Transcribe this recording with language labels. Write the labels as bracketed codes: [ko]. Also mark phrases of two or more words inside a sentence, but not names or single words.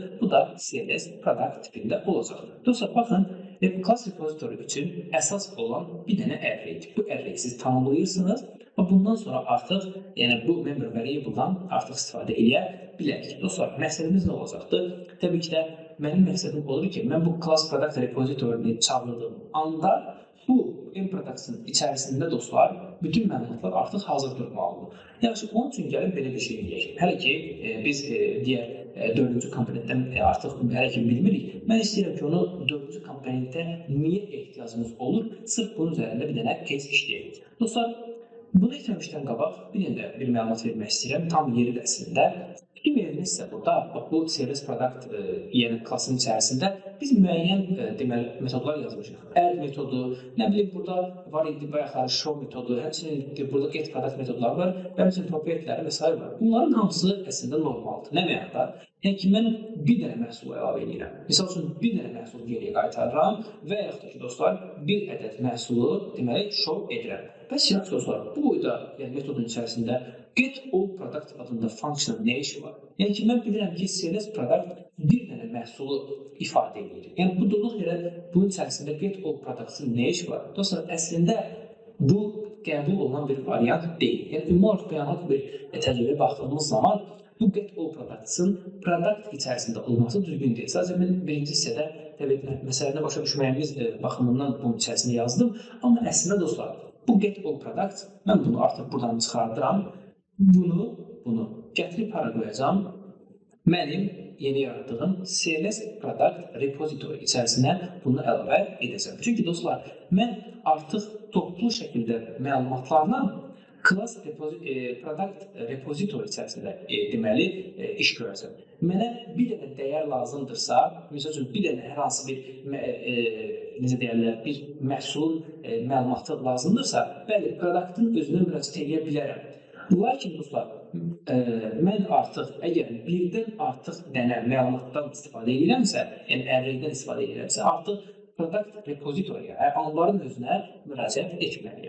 [az] Bu da [en] CSS product [az] tipində olacaq. Dostlar, baxın, [en] class repository [az] üçün əsas olan bir dənə arraydir. Bu arrayi siz tanımlayırsınız. Bundan sonra artıq, yəni bu [en] member variable- [az] dan artıq istifadə edə bilərik. Dostlar, məqsədimiz nə olacaqdır? Təbii ki də mənim məqsədim olur ki, mən bu [en] class product repository- [az] ni çağırdığım anda bu M-product'ın içərisində dostlar, bütün məlumatlar artıq hazır durmalıdır. Yaxşı, onun üçün gəlin belə bir şey deyək. Hələ ki, biz digər dördüncü komponentdən artıq hələ ki bilmirik. Mən istəyirəm ki, onu dördüncü komponentə niyə ehtiyacımız olur? Sırf bunun üzərində bir dənə case işləyək. Dostlar, bunu etməmişdən qabaq bir məlumat vermək istəyirəm, tam yeridir əslində. Fikir verilmişsə burada, bu [en] CSS product [az] yəni klassın içərisində biz müəyyən deməli metodlar yazmışıq. Add metodu, nə bilim burada var idi bayaqları show metodu, həmçinin burada [en] get product [az] metodları var, və həmçinin propertyləri və s. var. Bunların hamısı əslində normaldır. Nə mənada? Yəni ki, mən bir dənə məhsul əlavə edirəm. Misal üçün, bir dənə məhsul geriyə qaytarıram və yaxud da ki, dostlar, bir ədəd məhsulu deməli show edirəm. Bəs yaxşı dostlar, bu boyda metodun içərisində [en] get all product [az] adında function nə işi var? Yəni ki, mən bilirəm ki, [en] CSS product [az] bir dənə məhsulu ifadə edir. Yəni, bu doluq yerə bunun içərisində [en] get all product- [az] ın nə işi var? Dostlar, əslində bu qəbul olunan bir variant deyil. Yəni, ümumi olaraq beyanat bir təcrübəyə baxdığımız zaman bu [en] get all products- [az] ın product içərisində olması düzgün deyil. Sadəcə mən birinci hissədə təbii məsələni başa düşməyimiz baxımından bunun içərisində yazdım. Amma əslində dostlar, bu [en] get all product, [az] mən bunu artıq buradan çıxardıram. Bunu gətirib hara qoyacağam? Mənim yeni yaratdığım [en] CSS product repository [az] içərisinə bunu əlavə edəcəm. Çünki dostlar, mən artıq toplu şəkildə məlumatlarla [en] class product repository [az] içərisində deməli iş görəcəm. Mənə bir dənə dəyər lazımdırsa, məsəl üçün bir dənə hər hansı bir məhsulun məlumatı lazımdırsa, bəli, produktın özünə müraciət edə bilərəm. Lakin dostlar, mən artıq əgər birdən artıq dənə məlumatdan istifadə edirəmsə, yəni arraydən istifadə edirəmsə, artıq [en] product repository- [az] yə, anbarın özünə müraciət etməliyəm.